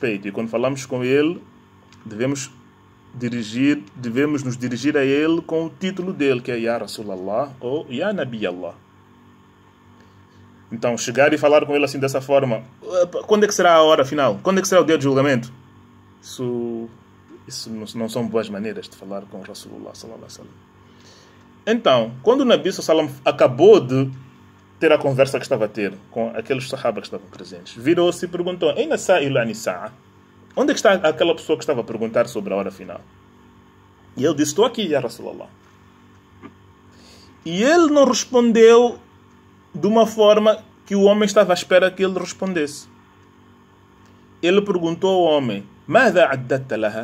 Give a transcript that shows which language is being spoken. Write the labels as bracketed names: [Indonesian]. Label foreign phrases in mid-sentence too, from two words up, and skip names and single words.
[Portuguese] E quando falamos com ele, devemos nos dirigir a ele com o título dele, que é [Arabic] يا رسول الله [Portuguese] ou [Arabic] يا نبي الله. [Portuguese] Então, chegar e falar com ele assim dessa forma: quando é que será a hora final? Quando é que será o dia de julgamento? Isso não são boas maneiras de falar com o [Arabic] رسول الله صلى الله عليه وسلم. [Portuguese] Então, quando o [Arabic] نبي صلى الله عليه وسلم [Portuguese] acabou de ter a conversa que estava a ter com aqueles sahaba que estavam presentes, virou-se e perguntou: [Arabic] أين السائل عن الساعة? [Portuguese] Onde é que está aquela pessoa que estava a perguntar sobre a hora final? E ele disse: estou aqui, [Arabic] يا رسول الله. [Portuguese] E ele não respondeu de uma forma que o homem estava à espera que ele respondesse. Ele perguntou ao homem: [Arabic] ماذا أعددت لها?